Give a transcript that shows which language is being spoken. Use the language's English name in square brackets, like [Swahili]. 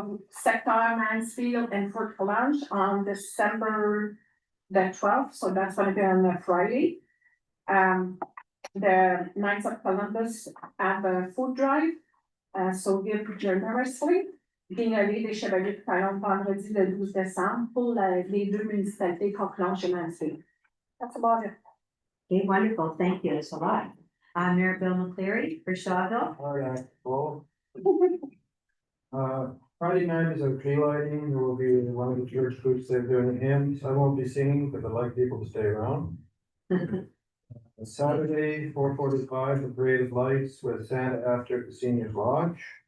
[English] Sector Mansfield and Fort Collage on December the 12th, so that's gonna be on a Friday. The Knights of Columbus have a food drive, so give generously. [French] Guignolé des Chevaliers de Talon vendredi le 12 décembre pour les deux municipalités Coquelange et Mansfield. [English] That's about it. Okay, wonderful, thank you, it's a lot. Mayor Bill McCleary for Shawville. All right, well. Friday night is a tree lighting. There will be one of the church groups there doing hymns. I won't be singing because I like people to stay around. Saturday, 4:45, the parade of lights with Santa after the seniors lodge.